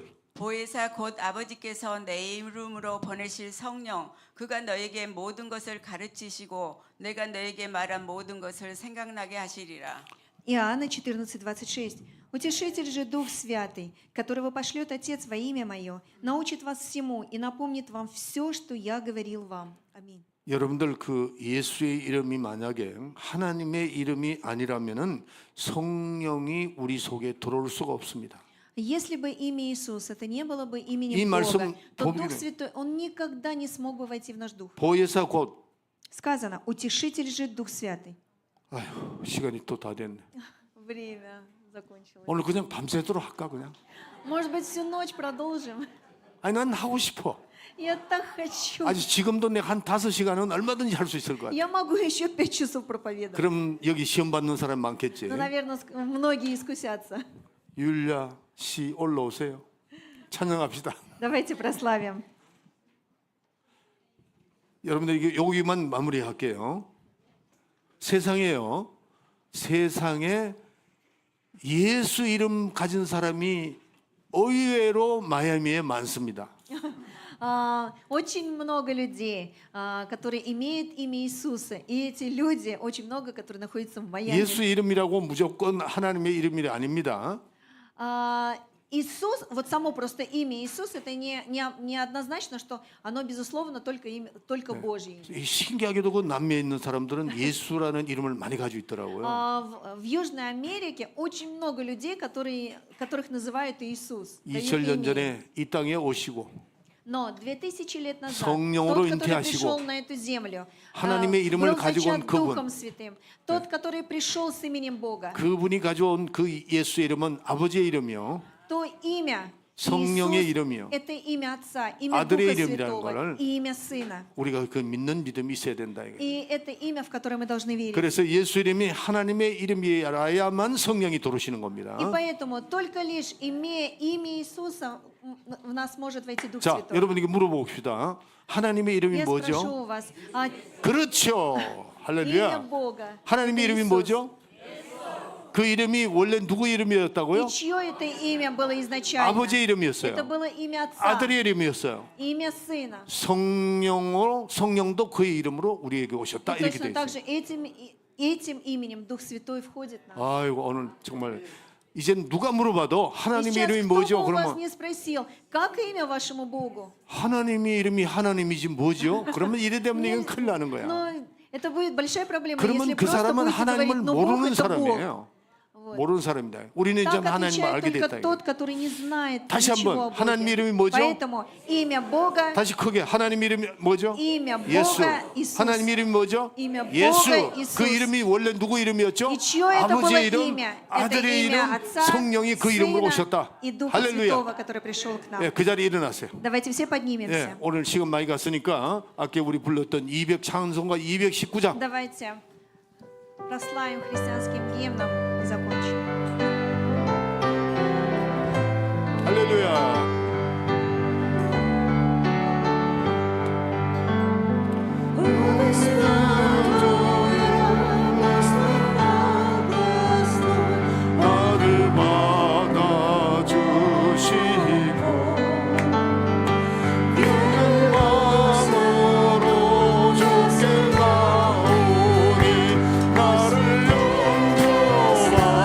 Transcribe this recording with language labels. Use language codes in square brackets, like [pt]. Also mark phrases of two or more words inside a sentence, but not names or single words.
[ko] 보혜사 곧 아버지께서 내 이름으로 보내실 성령 그가 너에게 모든 것을 가르치시고 내가 너에게 말한 모든 것을 생각나게 하시리라. [ru] Иоанна 14:26. «Утешитель же Дух Святый, которого пошлет Отец во имя Мое, научит вас всему и напомнит вам все, что Я говорил вам». Аминь. [ko] 여러분들 그 예수의 이름이 만약에 하나님의 이름이 아니라면은 성령이 우리 속에 들어올 수가 없습니다. [ru] Если бы имя Иисус это не было бы [ko] 이 [ru] именем [ko] 말씀 [ru] Бога, то Дух [ko] 보면 [ru] Святой, Он никогда не смог бы войти в наш дух. [ko] 보혜사 곧 [ru] Сказано, утешитель же Дух Святый. [ko] 아휴 시간이 또 다 됐네. [ru] Время закончилось. [ko] 오늘 그냥 밤새도록 할까 그냥? [ru] Может быть, всю ночь продолжим? [ko] 아니 난 하고 싶어. [ru] Я так хочу. [ko] 아주 지금도 내가 한 5시간은 얼마든지 할 수 있을 것 같아. [ru] Я могу еще 5 часов проповедовать. [ko] 그럼 여기 시험 받는 사람 많겠지. [ru] Но, наверное, многие искусятся. [ko] 율야 씨 올라오세요. 찬양합시다. [ru] Давайте прославим. [ko] 여러분들 이게 여기만 마무리할게요. 세상에요. 세상에 예수 이름 가진 사람이 의외로 마이애미에 많습니다. [ru] Очень много людей, которые имеют имя Иисуса. И эти люди, очень много, которые находятся в Майами. [ko] 예수 이름이라고 무조건 하나님의 이름이 아닙니다. [ru] Иисус, вот само просто имя Иисус, это не однозначно, что оно, безусловно, только Божье. [ko] 이 신기하게도 그 남미에 있는 사람들은 예수라는 이름을 많이 가지고 있더라고요. [ru] В Южной Америке очень много людей, которых называют Иисус. дают [ko] 2000년 [ru] имя. [ko] 전에 이 땅에 오시고 [ru] Но 2000 лет назад [ko] 성령으로 [ru] тот, который [ko] 잉태하시고 [ru] пришел на эту землю, [ko] 하나님의 이름을 [ru] был [ko] 가지고 온 [ru] зачат [ko] 그분. [ru] Духом Святым, тот, который пришел с именем Бога, [ko] 그분이 가져온 그 예수의 이름은 아버지의 이름이요. [ru] то имя [ko] 성령의 [ru] Иисус [ko] 이름이요. [ru] — это имя Отца, имя [ko] 아들의 [ru] Духа [ko] 이름이라는 [ru] Святого [ko] 거를 [ru] и имя Сына. [ko] 우리가 그 믿는 믿음이 있어야 된다. 이거예요. [ru] И это имя, в которое мы должны верить. [ko] 그래서 예수 이름이 하나님의 이름이라야만 성령이 들어오시는 겁니다. [ru] И поэтому только лишь имея имя Иисуса в нас может войти Дух [ko] 자, [ru] Святой. [ko] 여러분에게 물어봅시다. 하나님의 이름이 [ru] Я спрошу [ko] 뭐죠? [ru] у вас, [ko] 그렇죠. [ru] имя [ko] 할렐루야. [ru] Бога — [ko] 하나님의 [ru] это [ko] 이름이 [ru] Иисус. [ko] 뭐죠? 그 이름이 원래 누구 이름이었다고요? [ru] И чье это имя было изначально? [ko] 아버지의 이름이었어요. [ru] Это было имя Отца, [ko] 아들의 이름이었어요. [ru] имя Сына. [ko] 성령도 그의 이름으로 우리에게 오셨다. [ru] И [ko] 이렇게 돼 [ru] точно так [ko] 있어요. [ru] же этим именем Дух Святой входит в нас. [ko] 아이고 오늘 정말 이젠 누가 물어봐도 [ru] И [ko] 하나님의 [ru] сейчас [ko] 이름이 [ru] кто бы [ko] 뭐죠? [ru] у вас [ko] 그러면 [ru] не спросил, как имя вашему Богу? [ko] 하나님의 이름이 하나님이지 뭐죠? 그러면 이래 되면 이건 큰일 나는 거야. [ru] Но это будет большая проблема, [ko] 그러면 [ru] если [ko] 그 [ru] просто [ko] 사람은 [ru] будете [ko] 하나님을 [ru] говорить, ну Бог [ko] 모르는 [ru] это Бог. [ko] 사람이에요. 모르는 사람입니다. 우리는 이제 [ru] Так [ko] 하나님을 [ru] отвечает [ko] 알게 [ru] только [ko] 됐다. [ru] тот, который не знает [ko] 다시 [ru] ничего [ko] 한번, [ru] о Боге. [ko] 하나님의 이름이 뭐죠? [ru] Поэтому имя Бога, [ko] 다시 크게 하나님의 이름이 뭐죠? [ru] имя [ko] 예수. [ru] Бога Иисус. [ko] 하나님의 이름이 뭐죠? [ru] имя Бога [ko] 예수. [ru] Иисус. [ko] 그 이름이 원래 누구 이름이었죠? [ru] И чье это было [ko] 아버지의 이름, [ru] имя? Это [ko] 아들의 [ru] имя [ko] 이름, [ru] Отца, [ko] 성령이 그 이름으로 [ru] Сына [ko] 오셨다. [ru] и Духа [ko] 할렐루야. [ru] Святого, который пришел к нам. [ko] 예, 그 자리에 일어나세요. [ru] Давайте все [ko] 예, [ru] поднимемся. [ko] 오늘 시간 많이 갔으니까 아까 우리 불렀던 200 찬송가 219장 [ru] Давайте прославим христианским гимном и закончим. [ko] 할렐루야. 나를 받아주시고 큰 마음으로 주께 나오니 나를 영접하소서.